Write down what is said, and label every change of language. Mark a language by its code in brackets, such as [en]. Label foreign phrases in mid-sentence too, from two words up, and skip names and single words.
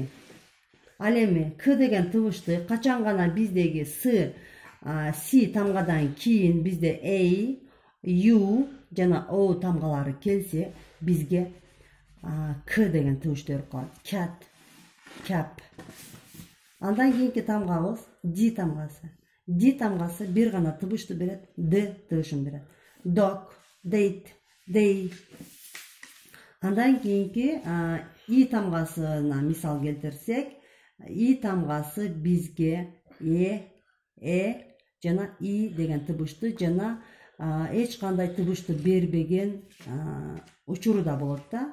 [ky] Ал эми К деген табышты качан гана биздеги С тамгадан кийин бизде A, U жана O тамгалары келсе, бизге К деген табышты берип калат. [en] Cat, cap. [ky] Андан кийинки тамгабыз D тамгасы бир гана табышты берет, D табышын берет. [en] Dog, date, day. [ky] Андан кийинки И тамгасына мисал келтирсек, И тамгасы бизге жана И деген табышты жана эч кандай табышты бербеген учуру да болот да.